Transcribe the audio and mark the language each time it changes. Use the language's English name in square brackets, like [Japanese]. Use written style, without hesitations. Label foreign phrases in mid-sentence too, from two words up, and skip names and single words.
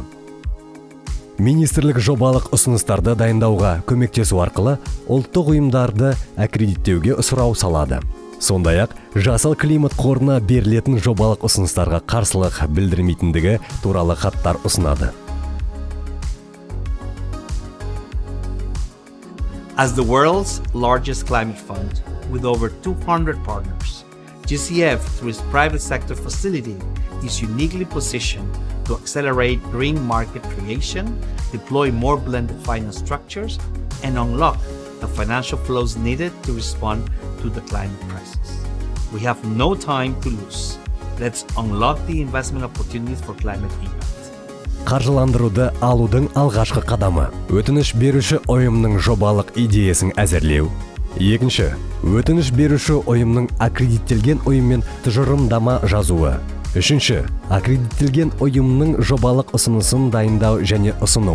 [Kazakh] Министрлік жобалық ұсыныстарды дайындауға көмектесу арқылы ұлттық ұйымдарды аккредиттеуге сұрау салады. Сондай-ақ, жасыл климат қорына берілетін жобалық ұсыныстарға қарсылық білдірмейтіндігі туралы хаттар ұсынады. [English] As the world's largest climate fund with over 200 partners, GCF, through its private sector facility, is uniquely positioned to accelerate green market creation, deploy more blended finance structures, and unlock the financial flows needed to respond to the climate crisis. We have no time to lose. Let's unlock the investment opportunities for climate impact. [Kazakh] Қаржыландыруды алудың алғашқы қадамы. Өтініш беруші ұйымның жобалық идеясын әзірлеу. Екінші, өтініш беруші ұйымның аккредиттелген ұйыммен тұжырымдама жазуы. Үшінші, аккредиттелген ұйымның жобалық ұсынысын дайындау және ұсыну.